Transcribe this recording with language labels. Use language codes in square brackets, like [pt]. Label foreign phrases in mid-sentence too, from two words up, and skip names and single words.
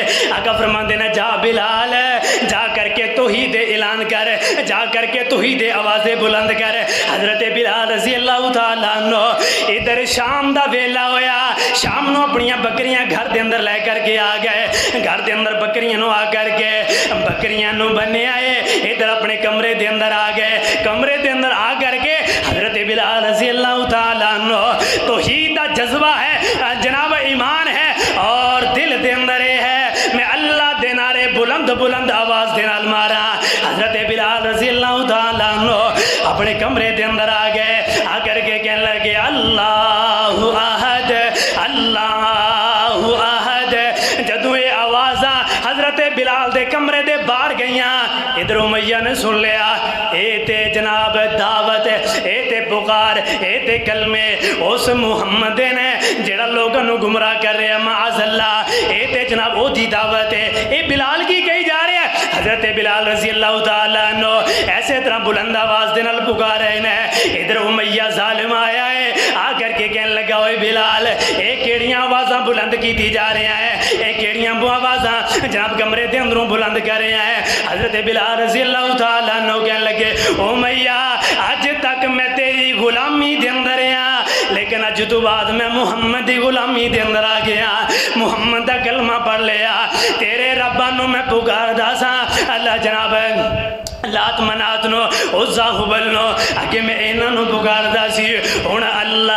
[hi] आका फरमाते ने जा बिलाल जा करके तौहीद ऐलान कर, जा करके तौहीद आवाज़े बुलंद कर। [pa] حضرت بلال رضی اللہ تعالیٰ عنہ ادھر شام دا ویلا ہویا، شام نوں اپنی بکریاں گھر کے اندر لے کر کے آ گئے. گھر کے اندر بکریاں نوں آ کر کے بکریاں نوں بنھے آئے، ادھر اپنے کمرے کے اندر آ گئے. کمرے کے اندر آ کر کے حضرت بلال رضی اللہ تعالیٰ عنہ توحید دا جذبہ ہے جناب، ایمان ہے اور دل کے اندر ہے میں اللہ دے نعرے بلند بلند آواز دے نال مارا. [hi] हजरत बिलाल रज़ी अल्लाह तआला अन्हु अपने कमरे के अंदर आ गए, आकर के कहने लगे [ar] اللهُ أحد اللهُ أحد. [pa] جدوں یہ آوازہ حضرت بلال دے کمرے دے باہر گئیاں، ادھر امیہ نے سن لیا اے تے جناب دعوت، اے تے پکار، اے تے کلمے اس محمد نے جیہڑا لوگوں کو گمراہ کر رہا معاذاللہ، اے تے جناب اودی دعوت ہے. [hi] ये बिलाल की कही जा रहा है। [pa] حضرت بلال رضی اللہ تعالیٰ عنہ ایسے طرح بلند آواز دے نال پکار رہے ہیں، ادھر امیہ ظالم آیا ہے، آ کر کے کہنے لگا اوے بلال اے کیڑیاں آوازاں بلند کی جا رہے ہیں، اے کیڑیاں آوازاں جناب کمرے دے اندروں بلند کر رہے ہیں۔ حضرت بلال رضی اللہ تعالیٰ عنہ کہنے لگے امیہ اج تک میں تیری غلامی دے اندر ہاں، لیکن اج تو بعد میں محمد دی غلامی دے اندر آ گیا، محمد دا کلمہ پڑھ لیا، تیرے رباں نو میں پکاردا سا، اللہ جناب لات منات نو عزا حبل نو اگے میں انہاں نو پکاردا سی، ہن اللہ